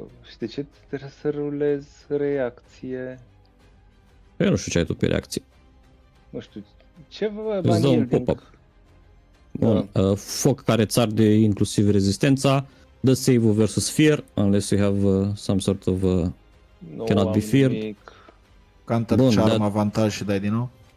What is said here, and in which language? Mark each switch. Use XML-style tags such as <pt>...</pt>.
<ro>Și de ce trebuie să rulez reacție? Eu nu știu ce ai tu pe reacție. Nu știu, ce vă Îți dă un pop-up. Bun. Foc care îți arde inclusiv rezistența. Dă save-ul</ro> <en>versus fear, unless you have some sort of cannot be feared.</en> <ro>Counter charm, avantaj și dai din nou.</ro>